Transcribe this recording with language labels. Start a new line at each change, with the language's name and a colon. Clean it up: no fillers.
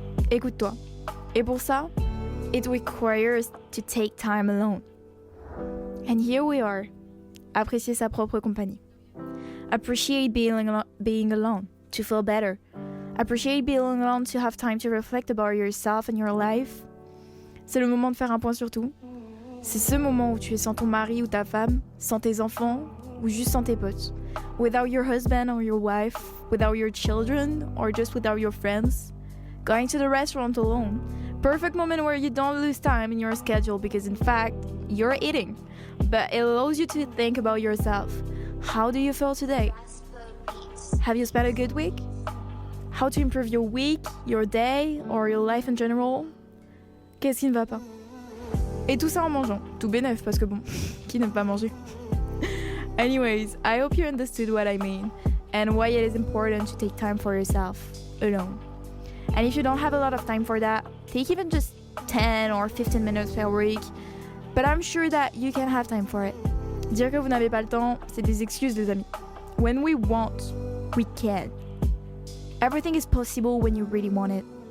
French: Écoute-toi. Et pour ça,
English: it requires to take time alone. And here we are.
French: Apprécier sa propre compagnie.
English: Appreciate being alone to feel better. Appreciate being alone to have time to reflect about yourself and your life.
French: C'est le moment de faire un point sur tout. C'est ce moment où tu es sans ton mari ou ta femme, sans tes enfants ou juste sans tes potes.
English: Without your husband or your wife, without your children or just without your friends. Going to the restaurant alone. Perfect moment where you don't lose time in your schedule because in fact, you're eating. But it allows you to think about yourself. How do you feel today? Have you spent a good week? How to improve your week, your day, or your life in general?
French: Qu'est-ce qui ne va pas? Et tout ça en mangeant. Tout bénef, parce que bon, qui n'aime pas manger?
English: Anyways, I hope you understood what I mean and why it is important to take time for yourself, alone. And if you don't have a lot of time for that, take even just 10 or 15 minutes per week. But I'm sure that you can have time for it.
French: Dire que vous n'avez pas le temps, c'est des excuses, les amis.
English: When we want, we can. Everything is possible when you really want it.